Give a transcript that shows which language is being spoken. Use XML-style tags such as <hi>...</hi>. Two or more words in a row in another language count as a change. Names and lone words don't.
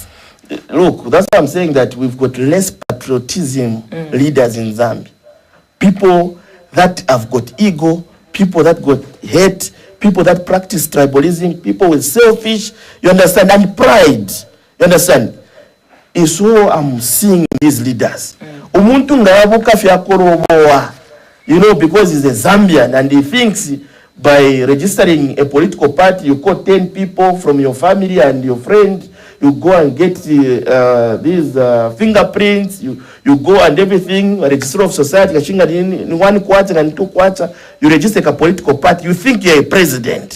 <en>Look, that's why I'm saying that we've got less patriotism leaders in Zambia. People that have got ego, people that got hate, people that practice tribalism, people with selfish, you understand, and pride, you understand, is who I'm seeing these leaders.</en> <bem>Umuntu ngayabuka fya koroboa,</bem> <en>because he's a Zambian and he thinks by registering a political party, you call 10 people from your family and your friend, you go and get these fingerprints, you go and everything, register of society, in 1 quarter and 2 quarters, you register a political party, you think you're a president.</en>